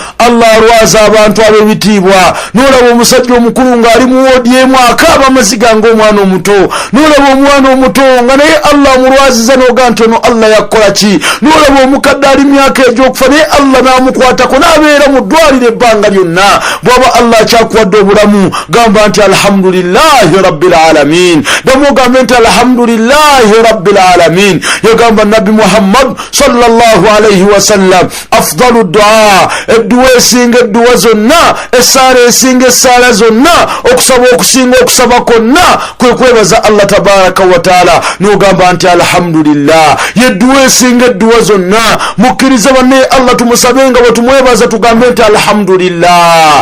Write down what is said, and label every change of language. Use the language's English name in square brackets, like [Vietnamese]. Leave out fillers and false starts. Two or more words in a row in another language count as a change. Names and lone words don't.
[Ganda] Allah alwaza abantu ab'ebitiibwa. N'olaba omusajja omukulu ng'ali mu woodi emu akaaba amaziga ng'omwana omuto, n'olaba omwana omuto nga naye Allah amulwaziza n'oga nti ono Allah yakola ki. N'olaba omukadde ali myaka egy'okufa naye Allah n'amukwatako n'abeera mu ddwaliro ebbanga lyonna. Bw'aba Allah akyakuwadde obulamu gamba nti [Arabic] الحمد لله رب العالمين. [Ganda] Damu gambe nti [Arabic] الحمد لله رب العالمين. [Ganda] Yagamba Nabi Muhammad [Arabic] صلى الله عليه وسلم أفضل الدعاء, [Ganda] edduwa esinga edduwa zonna, essaala esinga essaala zonna, okusaba okusinga okusaba kwonna kwe kwebaza Allah [Arabic] تبارك وتعالى [Ganda] n'ogamba nti alhamdulillah. Yedduwa esinga edduwa zonna mukkirize banne Allah tumusabenga bwe tumwebaza tugambe nti alhamdulillah.